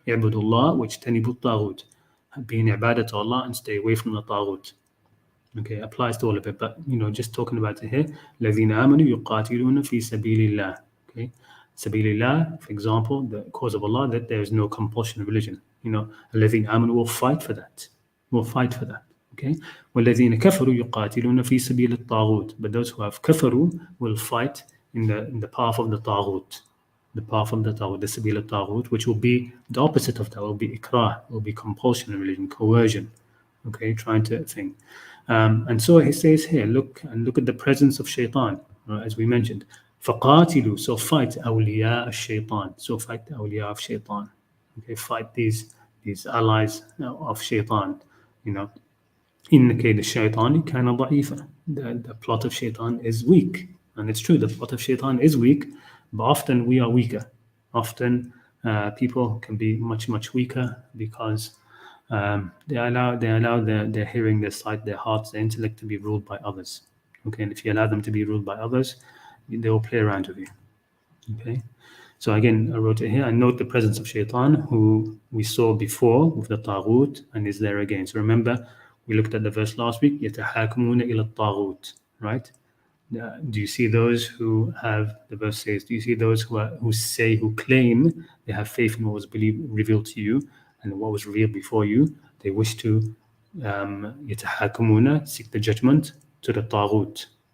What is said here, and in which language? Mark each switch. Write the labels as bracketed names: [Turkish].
[English] Ibadullah, which tanibu taghut, being ibadat to Allah and stay away from the taghut. Okay, applies to all of it, but just talking about it here, [Arabic] الَّذِينَ آمَنُوا يُقَاتِلُونَ فِي سَبِيلِ اللَّهِ. [English] Okay, Sabilillah, for example, the cause of Allah, that there is no compulsion of religion. [Arabic] الَّذِينَ آمَنُوا [English] will fight for that. [Arabic] Okay, وَالَّذِينَ كَفَرُوا يُقَاتِلُونَ فِي سَبِيلِ الطَّاغُوتِ. [English] But those who have kafaru will fight in the path of the taghut. The path of the taghut, the sabil al-taghut, which will be the opposite of that, will be ikrah, will be compulsion of religion, coercion. Okay, trying to think. And so he says here, look at the presence of shaitan, as we mentioned. [Arabic] فَقَاتِلُوا, [English] so fight [Arabic] أَوْلِيَاءَ الشَّيْطَانِ. [English] So fight the awliya of shaitan. Okay, fight these allies of shaitan. [Arabic] إِنَّ كَيْدَ الشَّيْطَانِ كَانَ ضَعِيفًا. [English] The plot of shaitan is weak. And it's true, the plot of shaitan is weak, but often we are weaker. Often people can be much weaker because they allow their hearing, their sight, their hearts, their intellect to be ruled by others. Okay, and if you allow them to be ruled by others, they will play around with you. Okay, so again, I wrote it here. And note the presence of Shaitan, who we saw before with the Taghut, and is there again. So remember, we looked at the verse last week. [Arabic] يَتَحَاكَمُونَ إِلَى الطَّاغُوتِ, right? [English] Do you see those who have, the verse says, do you see those who claim they have faith in what was revealed to you and what was revealed before you? They wish to يَتَحَاكَمُونَ, seek the judgment to the Taghut.